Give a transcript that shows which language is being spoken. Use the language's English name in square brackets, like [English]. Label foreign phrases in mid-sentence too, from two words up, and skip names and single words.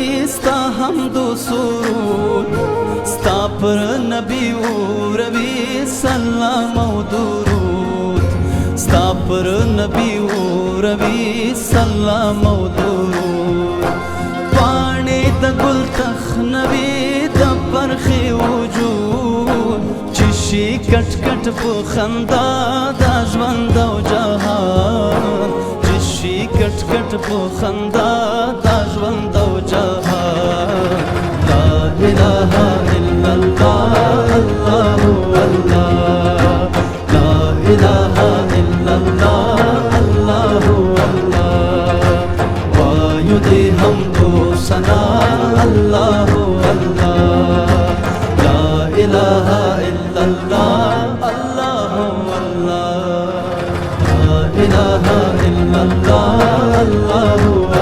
[Pashto] स्ता हमद و سرود ستا پر نبی اوروی سلام و درود ستا پر نبی اوروی سلام و درود پاڼې د ګل تخنوي د پرخې وجود چې شي کټ کټ په خندا د ژوند او جهان شي کټ کټ په خندا دا ژوند او جهان [Arabic] لا الہ الا اللہ اللہ اللہ لا الہ الا اللہ اللہ اللہ [Pashto] وایو دے حمد و ثنا [Arabic] اللہ اللہ لا الہ الا اللہ اللہ اللہ لا الہ الا اللہ اللہ